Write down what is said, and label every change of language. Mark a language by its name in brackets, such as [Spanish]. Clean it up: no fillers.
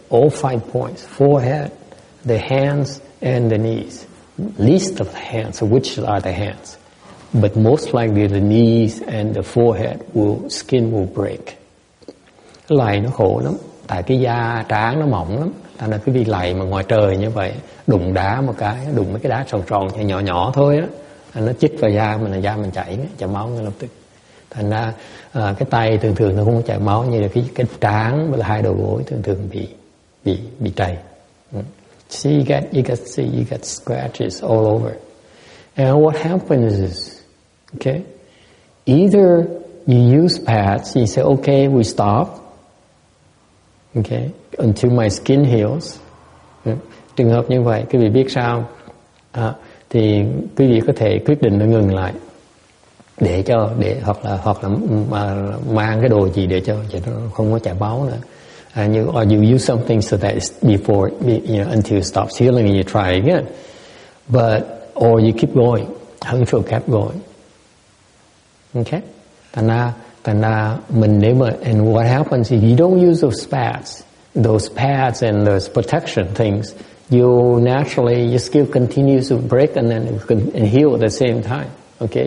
[English] All 5 points: forehead, the hands, and the knees. Least of the hands, which are the hands, but most likely the knees and the forehead skin will break. [Vietnamese] Lạy nó khổ lắm, tại cái da trán nó mỏng lắm, thành ra cái vị lạy mà ngoài trời như vậy, đụng đá một cái, đụng mấy cái đá tròn tròn nhỏ nhỏ thôi á, nó chích vào da mình là da mình chảy máu ngay lập tức. Thành ra cái tay thường nó không có chảy máu, như là cái trán với là hai đầu gối thường bị trầy. [English] See, you get scratches all over. And what happens is, okay, either you use pads, you say, okay, we stop, okay, until my skin heals. [Vietnamese] Trường hợp như vậy, quý vị biết sao? Thì quý vị có thể quyết định là ngừng lại, hoặc là mang cái đồ gì để cho nó không có chảy máu nữa. [English] Or you use something so that it's before, until it stops healing, and you try again. Or you keep going. HongHua kept going. Okay? [Vietnamese] Thành ra mình nếu mà, [English] and what happens if you don't use those pads and those protection things, you naturally, your skin continues to break and then and heal at the same time. Okay?